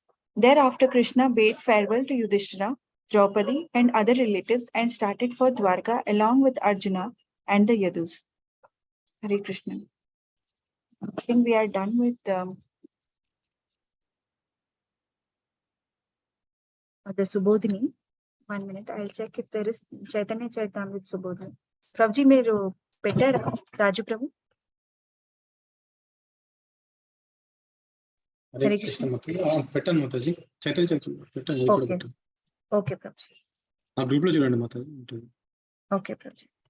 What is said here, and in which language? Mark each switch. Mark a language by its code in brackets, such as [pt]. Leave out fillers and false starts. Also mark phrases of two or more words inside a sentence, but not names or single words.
[en] Thereafter, Krishna bade farewell to Yudhishthira, Draupadi, and other relatives and started for Dwarka along with Arjuna and the Yadus. Hare Krishna. I think we are done with the Subodhini. 1 minute, I'll check if there is Chaitanya Charitamrita Subodhini. [te] Prabhuji, మీరు పెట్టరా Raju Prabhu. [en] Hare Krishna Mataji. Pettan Mataji. Chaitanya Pettan. Okay. Okay, Prabhuji. [te] ఆ గ్రూప్ లో చూడండి మాతాజీ. [en] Okay, Prabhuji.